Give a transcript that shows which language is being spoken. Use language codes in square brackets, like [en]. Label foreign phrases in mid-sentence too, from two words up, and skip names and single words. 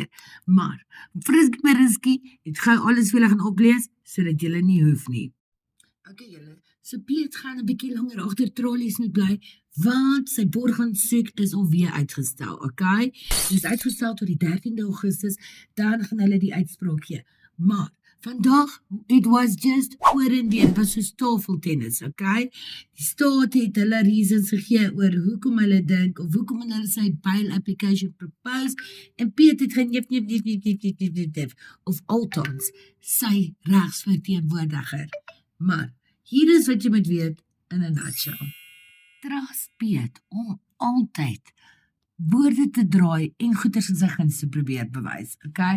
[af] Maar Frisky Marisky het gou alles vir julle gaan oplees sodat julle nie hoef nie. Okay julle, so Piet gaan 'n bietjie langer agter trollies moet bly want sy borgaansoek is alweer uitgestel, okay? Dit is uitgestel tot die 13de Augustus, dan gaan hulle die uitspraak gee. Maar vandag, [en] it was just [af] oor en weer, was so tafeltennis, okay? Die staat het hulle reasons gegee oor hoekom hulle dink of hoekom hulle sy [en] bail application propose [af] en Piet het geen of althans sy regsverteenwoordiger. Maar hier is wat jy moet weet in 'n nutshell. Trust Piet om altyd woorde te draai en goeders in sy guns te probeer bewys, okay?